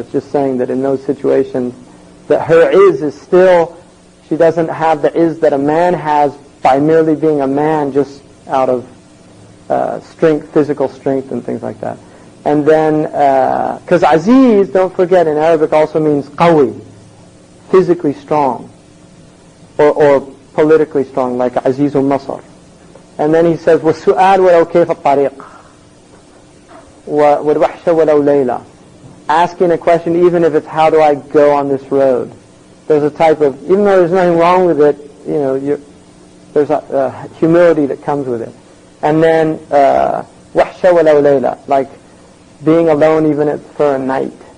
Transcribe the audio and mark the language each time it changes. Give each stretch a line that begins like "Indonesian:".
English: It's just saying that in those situations that her is still, she doesn't have the izz that a man has by merely being a man, just out of strength, physical strength and things like that. And then, because aziz, don't forget, in Arabic also means qawi, physically strong, or politically strong, like Azizul Masr. And then he says,
Arabic: وَالسُّؤَالُ وَلَوْ كَيْفَ الطَّرِيقِ وَالْوَحْشَ وَلَوْ لَيْلَةِ.
English: Asking a question even if it's how do I go on this road. There's a type of, even though there's nothing wrong with it, there's a humility that comes with it. And then,
Arabic: وَحْشَ وَلَوْ لَيْلَةِ,
English: like being alone even for a night.